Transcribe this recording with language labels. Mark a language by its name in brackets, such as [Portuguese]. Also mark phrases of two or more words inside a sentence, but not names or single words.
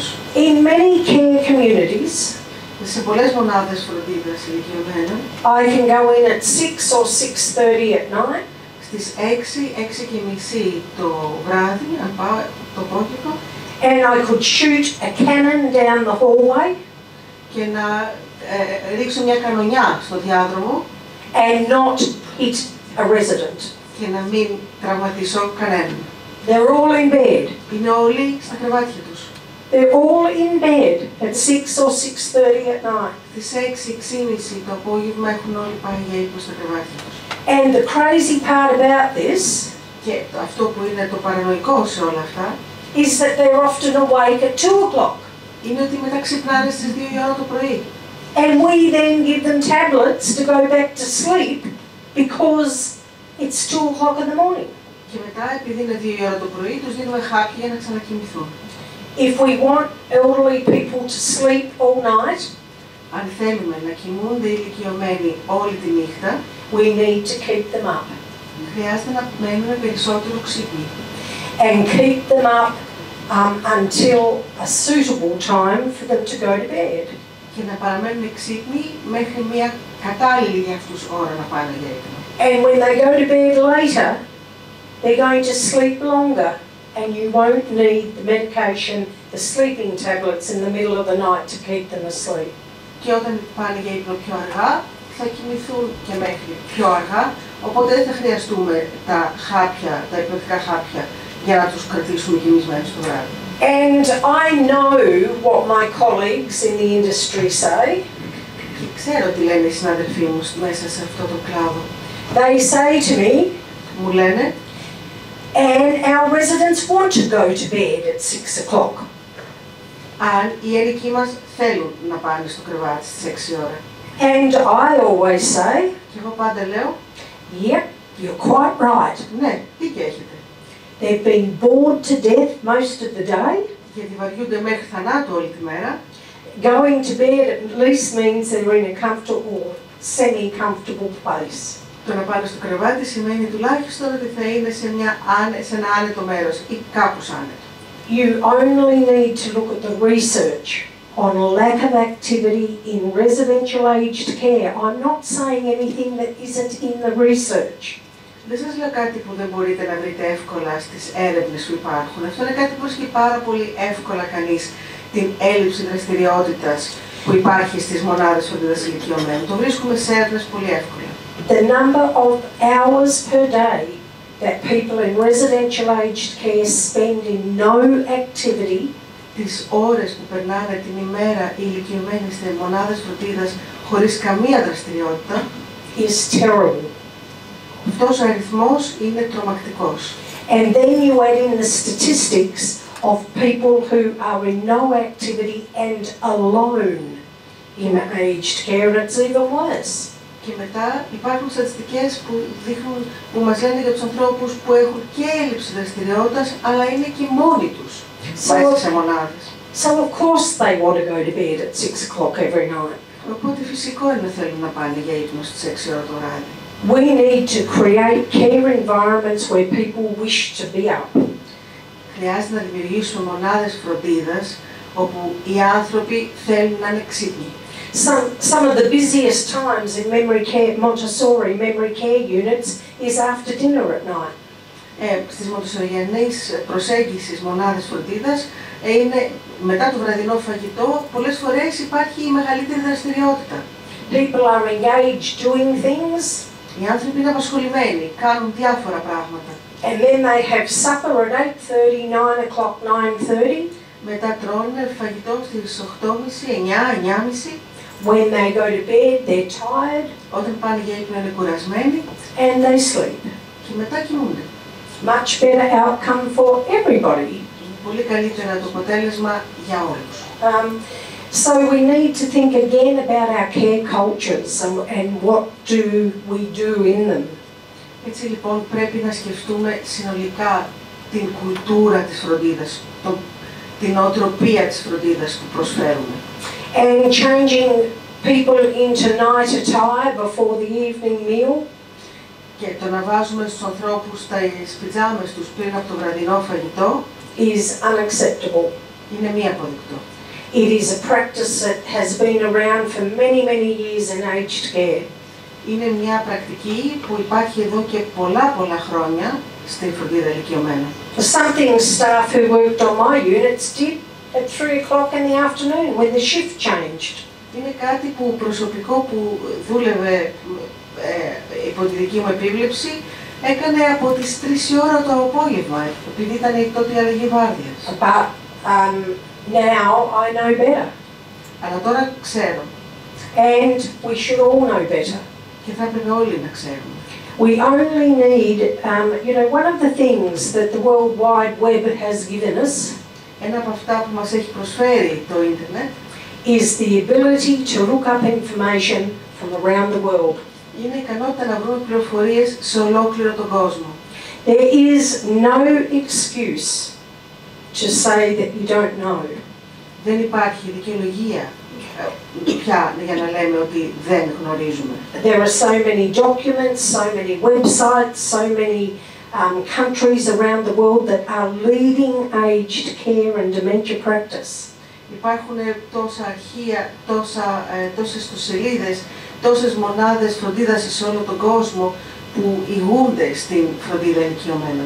[English] In many care communities, [Greek] σε πολλές μονάδες φροντίδας ηλικιωμένων, [English] I can go in at 6 or 6:30 at night. [Greek] Στις 6:30 το βράδυ, αν πάω το απόγευμα, [English] and I could shoot a cannon down the hallway, [Greek] και να ρίξω μια κανονιά στο διάδρομο [English] and not hit a resident. [Greek] Και να μην τραυματίσω κανέναν. [English] They're all in bed. [Greek] Είναι όλοι στα κρεβάτια τους. [English] They're all in bed at 6 or 6:30 at night. [Greek] Στις 6-6:30 το απόγευμα έχουν όλοι πάει για ύπνο στα κρεβάτια τους. [English] And the crazy part about this [Greek] Και αυτό που είναι το παρανοϊκό σε όλα αυτά [English] is that they're often awake at 2 o'clock. [Greek] είναι ότι μετά ξυπνάνε στις 2 η ώρα το πρωί. [English] And we then give them tablets to go back to sleep because it's 2 o'clock in the morning. [Greek] Και μετά, επειδή είναι 2 η ώρα το πρωί, τους δίνουμε χάπια για να ξανακοιμηθούν. [English] If we want elderly people to sleep all night, [Greek] Αν θέλουμε να κοιμούνται οι ηλικιωμένοι όλη τη νύχτα, [English] we need to keep them up. [Greek] χρειάζεται να μένουμε περισσότερο ξύπνοι. [English] And keep them up until a suitable time for them to go to bed. [Greek] Και να παραμένουν ξύπνοι μέχρι μια κατάλληλη για αυτούς ώρα να πάνε για ύπνο. [English] And when they go to bed later, they're going to sleep longer and you won't need the medication, the sleeping tablets in the middle of the night to keep them asleep. [Greek] Και όταν πάνε για ύπνο πιο αργά, θα κοιμηθούν και μέχρι πιο αργά, οπότε δεν θα χρειαστούμε τα χάπια, τα υπνοτικά χάπια για να τους κρατήσουμε κοιμισμένους το βράδυ. [English] And I know what my colleagues in the industry say. [Greek] Και ξέρω τι λένε οι συναδελφοί μου μέσα σε αυτό το κλάδο. [English] They say to me, [Greek] Μου λένε, [English] and our residents want to go to bed at 6 o'clock. [Greek] αν οι ένικοι μας θέλουν να πάνε στο κρεβάτι στις 6 ώρα. [English] And I always say, [Greek] Και εγώ πάντα λέω, [English] yep, you're quite right. [Greek] ναι, δίκιο έχετε. [English] They've been bored to death most of the day. [Greek] Γιατί βαριούνται μέχρι θανάτου όλη τη μέρα. [English] Going to bed at least means they're in a comfortable, semi-comfortable place. [Greek] Το να πάνε στο κρεβάτι σημαίνει τουλάχιστον ότι θα είναι σε ένα άνετο μέρος ή κάπως άνετο. [English] You only need to look at the research on lack of activity in residential aged care. I'm not saying anything that isn't in the research. [Greek] Δεν σας λέω κάτι που δεν μπορείτε να βρείτε εύκολα στις έρευνες που υπάρχουν. Αυτό είναι κάτι που βρίσκει πάρα πολύ εύκολα κανείς την έλλειψη δραστηριότητας που υπάρχει στις μονάδες φροντίδας ηλικιωμένων. Το βρίσκουμε σε έρευνες πολύ εύκολα. [English] The number of hours per day that people in residential aged care spend in no activity, [Greek] τις ώρες που περνάνε την ημέρα οι ηλικιωμένοι σε μονάδες φροντίδας χωρίς καμία δραστηριότητα, [English] is terrible. [Greek] αυτός ο αριθμός είναι τρομακτικός. [English] And then you add in the statistics of people who are in no activity and alone in aged care, and it's even worse. [Greek] Και μετά υπάρχουν στατιστικές που μας λένε για τους ανθρώπους που έχουν και έλλειψη δραστηριότητας, αλλά είναι και μόνοι τους μέσα σε μονάδες. [English] So of course they want to go to bed at 6 o'clock every night. [Greek] Οπότε φυσικό είναι να θέλουν να πάνε για ύπνο στις 6 ώρα το βράδυ. [English] We need to create care environments where people wish to be up. [Greek] Χρειάζεται να δημιουργήσουμε μονάδες φροντίδας όπου οι άνθρωποι θέλουν να είναι ξύπνοι. [English] Some of the busiest times in memory care, Montessori memory care units is after dinner at night. [Greek] Στις μοντεσσοριανές προσέγγισης μονάδες φροντίδας είναι μετά το βραδινό φαγητό, πολλές φορές υπάρχει η μεγαλύτερη δραστηριότητα. [English] People are engaged doing things. [Greek] Οι άνθρωποι είναι απασχολημένοι, κάνουν διάφορα πράγματα. [English] And then they have supper at 8:30, 9 o'clock, 9:30. [Greek] Μετά τρώνε φαγητό στις 8:30, 9, 9:30. [English] When they go to bed, they're tired. [Greek] Όταν πάνε για ύπνο είναι κουρασμένοι. [English] And they sleep. [Greek] Και μετά κοιμούνται. [English] Much better outcome for everybody. [Greek] Πολύ καλύτερα το αποτέλεσμα για όλους. [English] So we need to think again about our care cultures and what do we do in them. [Greek] Έτσι λοιπόν πρέπει να σκεφτούμε συνολικά την κουλτούρα της φροντίδας, την νοοτροπία της φροντίδας που προσφέρουμε. [English] And changing people into night attire before the evening meal. [Greek] Και το να βάζουμε στους ανθρώπους τις πιτζάμες τους πριν από το βραδινό φαγητό [English] is unacceptable. [Greek] είναι μη αποδεκτό. [English] It is a practice that has been around for many, many years in aged care. [Greek] Είναι μια πρακτική που υπάρχει εδώ και πολλά χρόνια στην φροντίδα ηλικιωμένων. [English] Something staff who worked on my units did at 3 o'clock in the afternoon when the shift changed. [Greek] Είναι κάτι που προσωπικό που δούλευε υπό τη δική μου επίβλεψη έκανε από τις 3 η ώρα το απόγευμα, επειδή ήταν τότε η αλλαγή βάρδιας. [English] But now I know better. [Greek] Αλλά τώρα ξέρω. [English] And we should all know better. [Greek] Και θα έπρεπε όλοι να ξέρουμε. [English] We only need, one of the things that the World Wide Web has given us [Greek] Ένα από αυτά που μας έχει προσφέρει το ίντερνετ [English] is the ability to look up information from around the world. [Greek] Είναι η ικανότητα να βρούμε πληροφορίες σε ολόκληρο τον κόσμο. [English] There is no excuse to say that you don't know. [Greek] Δεν υπάρχει δικαιολογία πια για να λέμε ότι δεν γνωρίζουμε. [English] There are so many documents, so many websites, so many countries around the world that are leading aged care and dementia practice. [Greek] Υπάρχουν τόσα αρχεία, τόσες ιστοσελίδες, τόσες μονάδες φροντίδας σε όλο τον κόσμο που ηγούνται στην φροντίδα ηλικιωμένων.